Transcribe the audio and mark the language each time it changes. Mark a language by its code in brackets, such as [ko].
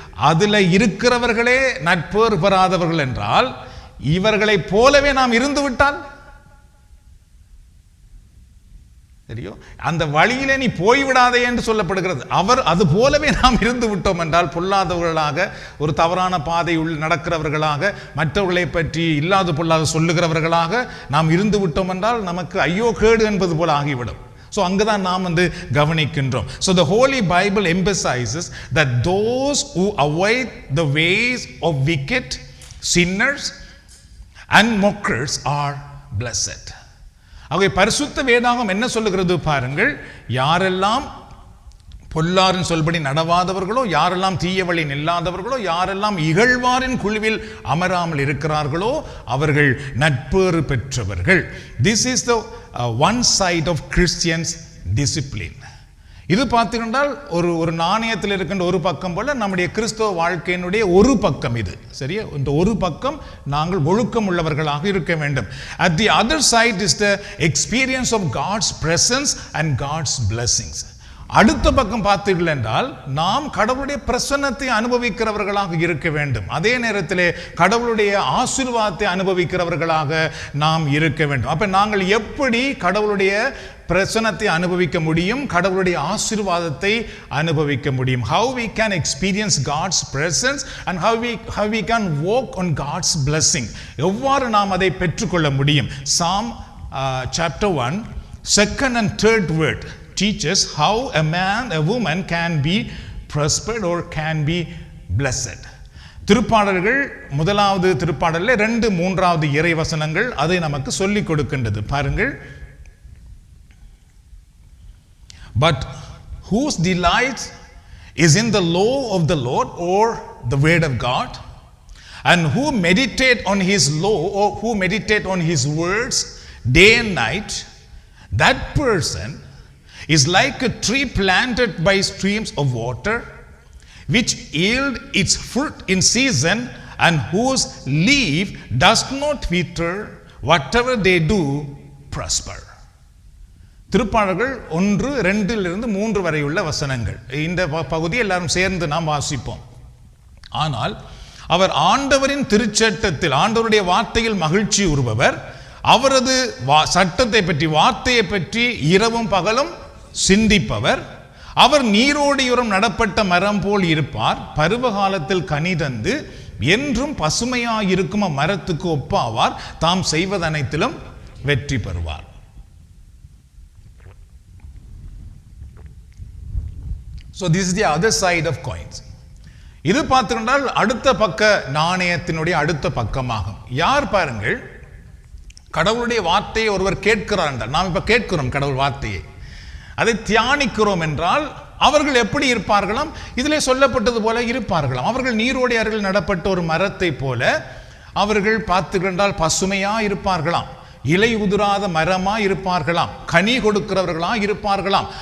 [ta] அதுல இருக்கிறவர்களே நட்பேறு பெறாதவர்கள் என்றால் இவர்களை போலவே நாம் இருந்து விட்டால் சரியோ, அந்த வழியிலே நீ போய்விடாதே என்று சொல்லப்படுகிறது. அவர் அது போலவே நாம் இருந்து விட்டோம் என்றால் பொல்லாதவர்களாக, ஒரு தவறான பாதை நடக்கிறவர்களாக, மற்றவர்களை பற்றி இல்லாத பொல்லாத சொல்லுகிறவர்களாக நாம் இருந்து விட்டோம் என்றால் நமக்கு ஐயோ கேடு என்பது போல ஆகிவிடும். ஸோ அங்கே தான் நாம் கவனிக்கின்றோம். [en] So the Holy Bible emphasizes that those who avoid the ways of wicked, sinners and mockers are blessed. [ta] ஆகவே பரிசுத்த வேதாகம் என்ன சொல்லுகிறது பாருங்கள், யாரெல்லாம் பொல்லாரின் சொல்படி நடவாதவர்களோ, யாரெல்லாம் தீய வழி நில்லாதவர்களோ, யாரெல்லாம் இகழ்வாரின் குழுவில் அமராமல் இருக்கிறார்களோ அவர்கள் நட்பேறு பெற்றவர்கள். [en] This is the one side of Christians discipline. [ta] இது பார்த்துக்கிட்டால் ஒரு நாணயத்தில் இருக்கின்ற ஒரு பக்கம் போல நம்முடைய கிறிஸ்தவ வாழ்க்கையினுடைய ஒரு பக்கம் இது. சரியா? இந்த ஒரு பக்கம் நாங்கள் ஒழுக்கம் உள்ளவர்களாக இருக்க வேண்டும். [en] At the other side is the experience of God's presence and God's blessings. [ta] அடுத்த பக்கம் பார்த்தீர்கள் என்றால் நாம் கடவுளுடைய பிரசன்னத்தை அனுபவிக்கிறவர்களாக இருக்க வேண்டும். அதே நேரத்திலே கடவுளுடைய ஆசீர்வாதத்தை அனுபவிக்கிறவர்களாக நாம் இருக்க வேண்டும். அப்ப நாங்கள் எப்படி கடவுளுடைய பிரசன்னத்தை அனுபவிக்க முடியும், கடவுளுடைய ஆசீர்வாதத்தை அனுபவிக்க முடியும்? [en] How we can experience God's presence and how we can walk on God's blessing. [ta] எவ்வாறு நாம் அதை பெற்றுக்கொள்ள முடியும்? [en] Psalm chapter 1 second and third word teaches how a man, a woman can be prospered or can be blessed. [ta] திருப்பாடல்கள் முதலாவது திருப்பாடல்ல 2, 3வது இறை வசனங்கள் அதை நமக்கு சொல்லிக் கொடுக்கின்றது. [en] பாருங்கள், but whose delight is in the law of the Lord or the word of God, and who meditate on his law or who meditate on his words day and night, that person is like a tree planted by streams of water, which yield its fruit in season, and whose leaf does not wither. Whatever they do prosper. [ta] திருப்பாடல்கள் 1, 2 3 வரையுள்ள வசனங்கள். இந்த பகுதியை எல்லாரும் சேர்ந்து நாம் வாசிப்போம். ஆனால் அவர் ஆண்டவரின் திருச்சட்டத்தில், ஆண்டவருடைய வார்த்தையில் மகிழ்ச்சி உறுபவர். அவரது சட்டத்தை பற்றி, வார்த்தையை பற்றி இரவும் பகலும் சிந்திப்பவர். அவர் நீரோடியுரம் நடப்பட்ட மரம் போல் இருப்பார். பருவ காலத்தில் கனி தந்து என்றும் பசுமையாயிருக்கும் மரத்துக்கு ஒப்பாவார். தாம் செய்வதனைத்திலும் வெற்றி பெறுவார். [en] So this is the other side of coins. [ta] இது பார்த்துக்கொண்டால் அடுத்த பக்க நாணயத்தினுடைய அடுத்த பக்கமாகும். யார் பாருங்கள், கடவுளுடைய வார்த்தையை ஒருவர் கேட்கிறார் என்றால், நாம் இப்ப கேட்கிறோம் கடவுள் வார்த்தையை, அதை தியானிக்கிறோம் என்றால் அவர்கள் எப்படி இருப்பார்களாம்? இதிலே சொல்லப்பட்டது போல இருப்பார்களாம். அவர்கள் நீரோடி அருகில் நடப்பட்ட ஒரு மரத்தை போல அவர்கள் பார்த்துக்கொண்டால் பசுமையா இருப்பார்களாம், இலை உதிராத மரமா இருப்பார்களாம், கனி கொடுக்கிறவர்களா இருப்பார்களாம்.